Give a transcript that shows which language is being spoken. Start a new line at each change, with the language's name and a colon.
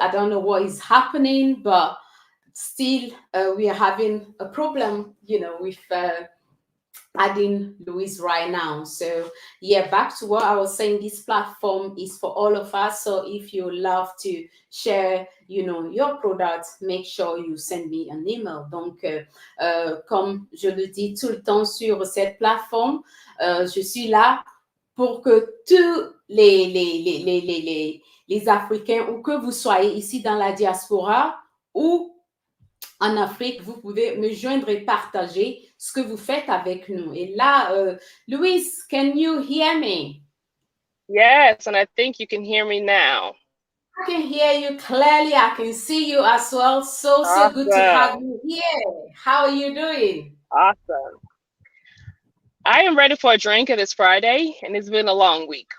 English: I don't know what is happening, but still we are having a problem, with adding Louise right now. So yeah, back to what I was saying, this platform is for all of us. So if you love to share, your product, make sure you send me an email.
French: Donc, comme je le dis tout le temps sur cette plateforme, je suis là pour que tous les Africains, ou que vous soyez ici dans la diaspora ou en Afrique, vous pouvez me joindre et partager ce que vous faites avec nous. Et là,
English: Louise, can you hear me? Yes, and I think you can hear me now. I can hear you clearly. I can see you as well. So good to have Awesome. you here. How are you doing? Awesome. I am ready for a drink. It is Friday, and it's been a long week.